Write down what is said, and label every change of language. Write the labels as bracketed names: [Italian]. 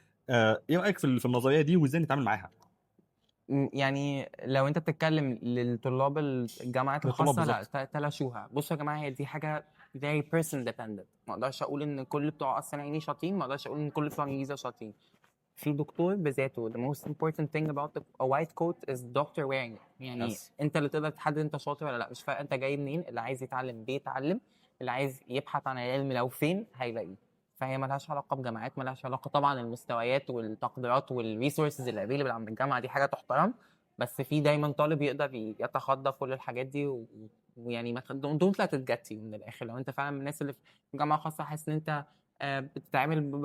[Arabic] إيه رأيك في النظرية دي وإزاي نتعامل معاها؟ يعني لو أنت بتتكلم للطلاب الجامعات للطلاب الخاصة لأ، بالضبط. تلاشوها. بُصّوا يا جماعة هي دي حاجة [English] very person dependent [Arabic] ما أقدرش أقول إن كل بتوع قصر العيني شاطرين، ما أقدرش أقول إن كل بتوع الجيزة شاطرين. في دكتور بذاته [English] the most important thing about a white coat is doctor wearing it [Arabic] يعني يس. أنت اللي تقدر تحدد أنت شاطر والّا لأ، مش فارقة أنت جاي منين، اللي عايز يتعلم بيتعلم، اللي عايز يبحث عن العلم لو فين هيلاقيه، فهي ما لهاش علاقة بجامعات، ما لهاش علاقة طبعًا المستويات والتقديرات والresources اللي available عند الجامعة دي حاجة تُحترم، بس في دايمًا طالب يقدر يتخطى كل الحاجات دي ويعني ما [English] don't let it get you [Arabic] من الآخر، لو أنت فعلًا من الناس اللي في جامعة خاصة حاسس إن أنت بتتعامل